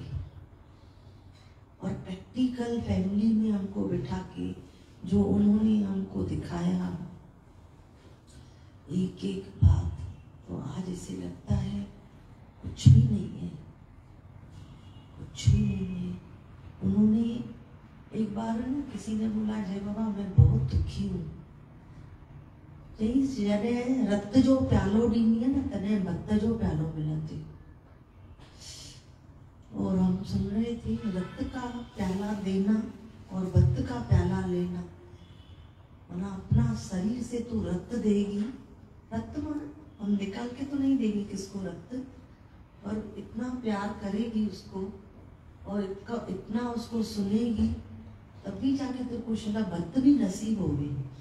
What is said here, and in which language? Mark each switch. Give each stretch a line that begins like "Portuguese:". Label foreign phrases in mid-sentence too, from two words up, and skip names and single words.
Hindi: और प्रैक्टिकल फैमिली में हमको बिठा के जो उन्होंने हमको दिखाया एक एक बात, तो आज ऐसे लगता कुछ भी नहीं है, कुछ भी नहीं है। उन्होंने एक बार किसी ने बोला, जय बाबा मैं बहुत दुखी हूँ,
Sindhi: जने रक्त जो प्यालो ॾींदी है ना तने भक्त जो प्यालो मिलंदी।
Hindi: और हम सुन रहे थे, रक्त का प्याला देना और भक्त का प्याला लेना, वरना अपना शरीर से तू रक्त देगी, रक्त माना हम निकाल के तो नहीं देगी किसको रक्त, और इतना प्यार करेगी उसको और इतना उसको सुनेगी, तभी जाके तेरे को शायद भक्त भी नसीब होगी।